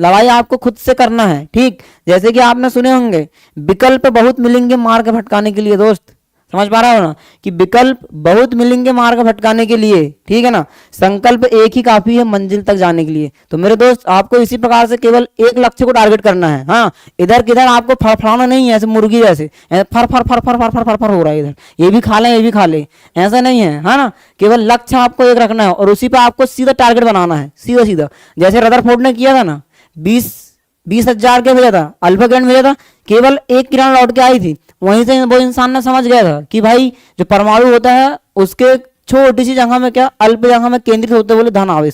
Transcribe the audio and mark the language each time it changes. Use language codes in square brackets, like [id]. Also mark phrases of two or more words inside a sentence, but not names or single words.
[hi] लड़ाई आपको खुद से करना है, ठीक। जैसे कि आपने सुने होंगे विकल्प बहुत मिलेंगे मार्ग भटकाने के लिए, दोस्त समझ पा रहा हो ना कि विकल्प बहुत मिलेंगे मार्ग भटकाने के लिए, ठीक है ना। संकल्प एक ही काफी है मंजिल तक जाने के लिए। तो मेरे दोस्त आपको इसी प्रकार से केवल एक लक्ष्य को टारगेट करना है। हाँ, इधर किधर आपको फड़फड़ाना नहीं है ऐसे मुर्गी जैसे फर फर फर फर फर फर फर फर हो रहा है, इधर ये भी खा ले ये भी खा ले, ऐसा नहीं है, है ना। केवल लक्ष्य आपको एक रखना है और उसी पर आपको सीधा टारगेट बनाना है, सीधा सीधा। जैसे रदरफोर्ड ने किया था ना, 20,000 क्या भेजा था, [en] alpha grade [hi] भेजा था, केवल एक किरण लौट के आई थी। वहीं से वो इंसान ने समझ गया था कि भाई जो परमाणु होता है उसके छोटी सी जगह में क्या अल्प जगह में केंद्रित होते बोले धन आवेश।